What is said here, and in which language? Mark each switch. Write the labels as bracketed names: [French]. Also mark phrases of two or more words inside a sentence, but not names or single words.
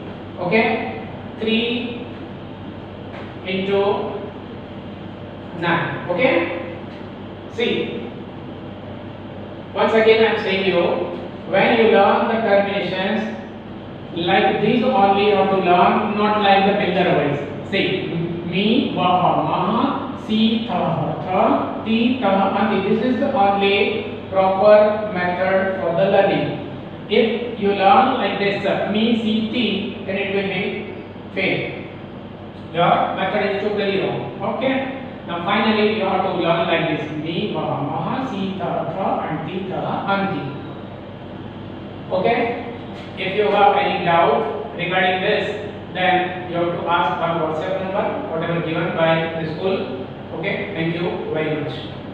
[English] Okay, 3 into 9. Okay. See. Once again, I am saying you, when you learn the terminations like these only you have to learn, not like the builder wise. [Sanskrit] See. Me, vaha, maha, si, tha, tha, ti, ta, anti. [English] This is the only proper method for the learning. If you learn like this, [Sanskrit] me, si, ti, [English] then it will be fail. Your method is totally wrong. Okay. Now finally you have to learn like this: [Sanskrit] me, vaha, maha, si, tha, tha, and ti, ta, anti. [English] Okay. If you have any doubt regarding this, then you have to ask our WhatsApp number, whatever given by the school. Okay, thank you very much.